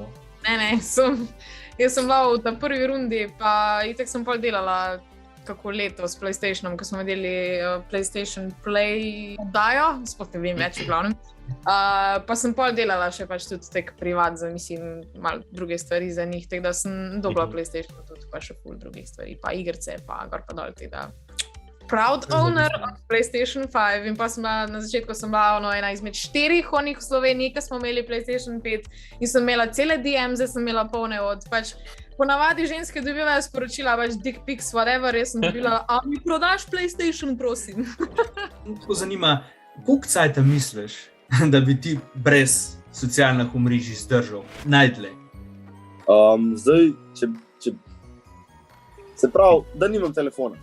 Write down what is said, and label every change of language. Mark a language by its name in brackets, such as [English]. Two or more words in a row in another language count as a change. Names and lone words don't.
[Slovenian] Ne, jaz sem bila v ta prvi rundi, pa itak sem pol delala kako leto s PlayStationom, ko smo delali PlayStation Play oddajo, sploh ne vem več v glavnem. Pa sem pol delala še pač tudi tek privat za, mislim, malo druge stvari za njih, tako da sem dobila PlayStation tudi pa še ful drugih stvari, pa igrce, pa gor pa dol, tako da [English] proud owner of PlayStation 5 [Slovenian] in pa sem bila, na začetku sem bila ena izmed 4 onih v Sloveniji, ki smo imeli PlayStation 5 in sem imela cele DMs, sem imela polne od pač ponavadi ženske dobivajo sporočila, pač [English] dick pics, whatever, [Slovenian] jaz sem dobila, a mi prodaš PlayStation, prosim. Tako zanima, koliko cajta misliš, da bi ti brez socialnih omrežij zdržal najdlje? Zdaj, če se pravi, da nimam telefona.